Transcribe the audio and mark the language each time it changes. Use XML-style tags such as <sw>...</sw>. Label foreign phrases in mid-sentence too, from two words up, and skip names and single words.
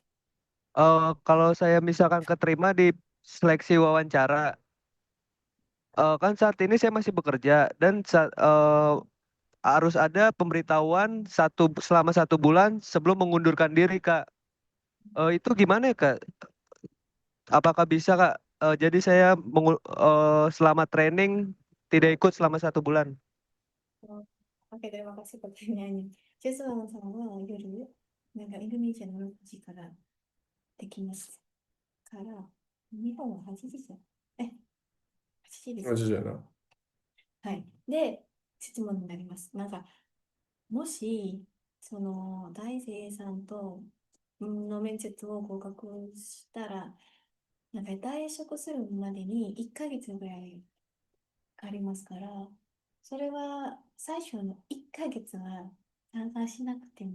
<id>Kalau saya misalkan keterima di seleksi wawancara, kan saat ini saya masih bekerja dan harus ada pemberitahuan selama 1 bulan sebelum mengundurkan diri, Kak. Itu gimana ya, Kak? Apakah bisa, Kak? Jadi saya selama training tidak ikut selama 1 bulan. Oke, terima kasih pertanyaannya.</id> <ja>Joshua さんは夜、なんかインドネシアの6時からできますから、日本は8時じゃん。8時です。マジじゃな。はい。で、質問になります。なんか、もし、大生さんとの面接を合格したら、なんか退職するまでに1ヶ月ぐらいありますから、それは最初の1ヶ月は参加しなくても</ja>